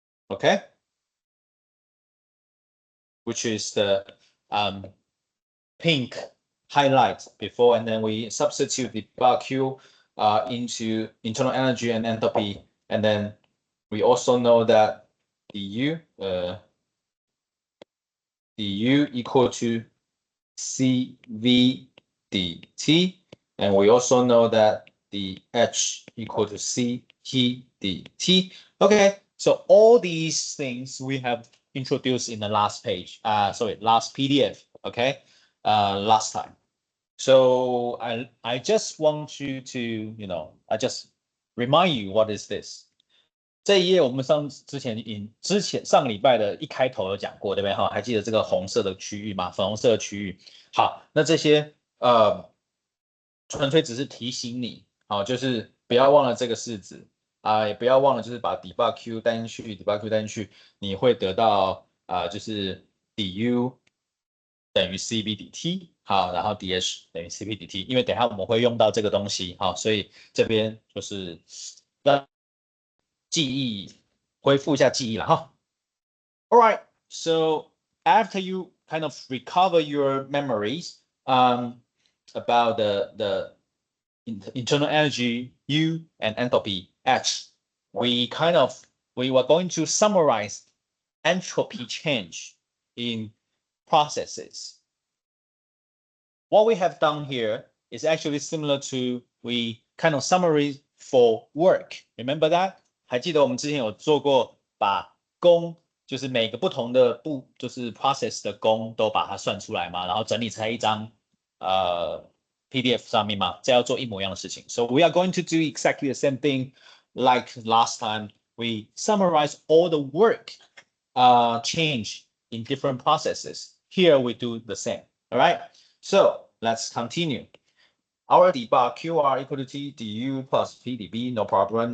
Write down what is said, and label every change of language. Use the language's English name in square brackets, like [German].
[English] okay, which is the pink highlight before, and then we substitute the bar Q into internal energy and enthalpy, and then we also know that du equal to CV dt, and we also know that the H equal to CT dt. Okay, so all these things we have introduced in the last page, last PDF, okay, last time. So I just want you to, I just remind you what is this. [Chinese] 这一页我们之前上个礼拜的一开头有讲过，对不对？哈，还记得这个红色的区域吗？粉红色的区域。好，那这些纯粹只是提醒你，好，就是不要忘了这个式子啊，也不要忘了就是把底坝 Q 带进去，底坝 Q 带进去，你会得到就是 du 等于 CB dt， 好，然后 dH 等于 CP dt， 因为等一下我们会用到这个东西，好，所以这边就是让记忆恢复一下记忆了哈。 [English] All right, so after you kind of recover your memories about the internal energy U and enthalpy H, we were going to summarize entropy change in processes. What we have done here is actually similar to we kind of summary for work. Remember that? [Chinese] 还记得我们之前有做过，把功就是每个不同的就是 process 的功都把它算出来嘛，然后整理成一张PDF 上面嘛，这要做一模一样的事情。 [English] So we are going to do exactly the same thing like last time. We summarize all the work change in different processes. Here we do the same. All right. So let's continue. Our dbar QR equal to T du plus PdB, no problem.